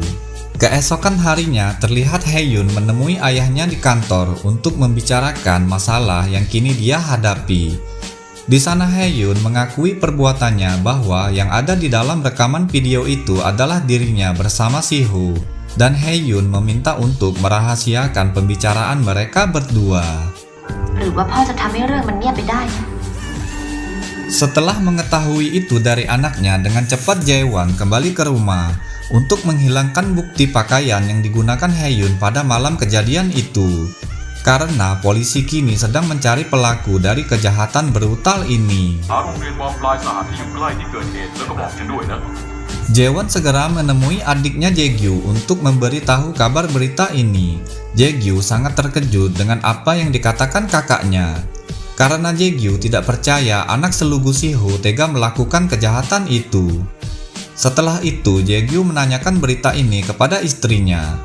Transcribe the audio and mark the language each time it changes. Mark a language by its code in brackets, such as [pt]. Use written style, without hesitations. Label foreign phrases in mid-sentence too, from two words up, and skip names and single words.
[id] Keesokan harinya terlihat Haeyun menemui ayahnya di kantor untuk membicarakan masalah yang kini dia hadapi. Di sana Haeyun mengakui perbuatannya bahwa yang ada di dalam rekaman video itu adalah dirinya bersama Sihu. Dan Haeyun meminta untuk merahasiakan pembicaraan mereka berdua. [th] หรือว่าพ่อจะทำให้เรื่องมันเงียบไปได้ [id] Setelah mengetahui itu dari anaknya, dengan cepat Jaewan kembali ke rumah untuk menghilangkan bukti pakaian yang digunakan Haeyun pada malam kejadian itu. karena polisi kini sedang mencari pelaku dari kejahatan brutal ini. [th] หาโรงเรียนมอปลายสหที่อยู่ใกล้ที่เกิดเหตุแล้วก็บอกฉันด้วยนะ [id] Jaewon segera menemui adiknya Jaegyu untuk memberitahu kabar berita ini. Jaegyu sangat terkejut dengan apa yang dikatakan kakaknya. Karena Jaegyu tidak percaya anak selugu Siho tega melakukan kejahatan itu. Setelah itu, Jaegyu menanyakan berita ini kepada istrinya.